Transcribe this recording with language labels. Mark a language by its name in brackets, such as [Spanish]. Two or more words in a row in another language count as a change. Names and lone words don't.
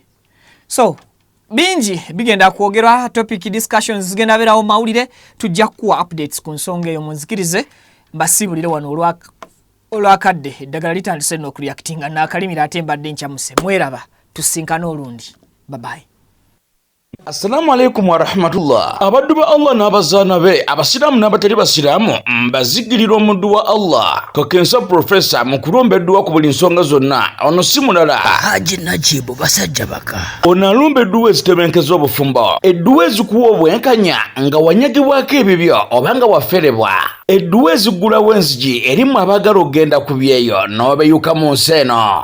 [Ganda] So, bingi bigenda kwogerwa, [English] topic discussions [Ganda] zigenda beerawo mawulire, tujja kuwa updates ku nsonga eyo munzikirize mbasibulire wano olwakadde eddagala litandise n'okureactinga n'akalimira ate mbadde nkyamuse. Mweraba tusinkana olundi. [English] Bye bye. [Arabic] السلام عليكم ورحمة الله. [Ganda] Abaddu ba Allah n'abazaana be abasiraamu n'abatali basiraamu mbazigirira omuddu wa Allah Kakensa Professor mu kulombeddwa ku buli nsonga zonna. Ono si mulala Haji Najibu basajja baka. Ono alumba edduwa ezitebenkeza obufumbo, edduwa ezikuwa obwenkanya nga wanyagibwako ebibyo oba nga waferebwa, edduwa ezigulawo enzigi erimu abaagala okugenda ku byeyo n'obeyuka mu nsi eno.